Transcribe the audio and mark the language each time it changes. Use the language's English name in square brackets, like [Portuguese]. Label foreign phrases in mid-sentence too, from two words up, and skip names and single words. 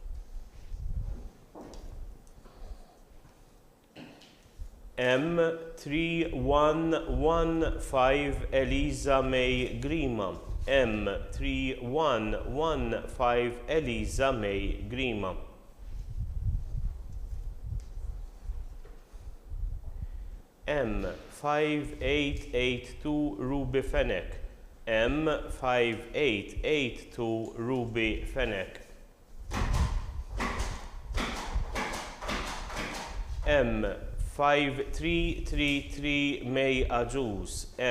[English] M3115 Eliza May Grima. M3115 Eliza May Grima. M5882 Ruby Fennec. M5882 Ruby Fennec. M5333 May Ajus.